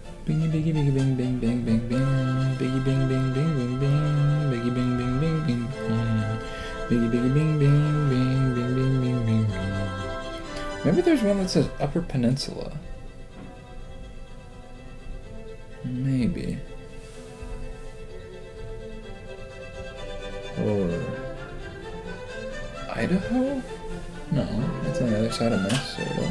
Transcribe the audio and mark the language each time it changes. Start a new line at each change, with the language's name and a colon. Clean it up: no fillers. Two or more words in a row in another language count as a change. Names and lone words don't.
English: Bingy biggy biggy bing bing bing bing bing. Biggy bing bing bing bing bing. Biggy bing bing bing bing bing. Biggy biggy bing bing bing bing bing bing bing bing. Maybe there's one that says Upper Peninsula. Maybe. Or Idaho? No, that's on the other side of Minnesota.